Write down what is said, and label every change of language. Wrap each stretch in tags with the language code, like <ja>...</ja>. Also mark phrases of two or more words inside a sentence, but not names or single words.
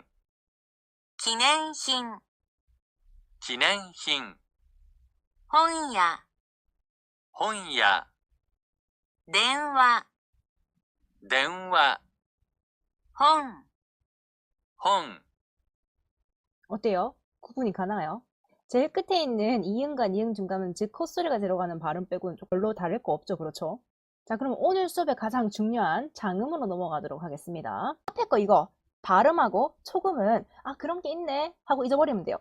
<ja>記念品、記念品、本屋、本屋、電話、電話、本、本。</ja> <ko>어때요? 구분이 가나요? 제일 끝에 있는 이응과 니응 중간은 즉 콧소리가 들어가는 발음 빼고는 별로 다를 거 없죠. 그렇죠? 자, 그럼 오늘 수업의 가장 중요한 장음으로 넘어가도록 하겠습니다. 앞에 거 이거 발음하고 초금은 그런 게 있네 하고 잊어버리면 돼요.</ko>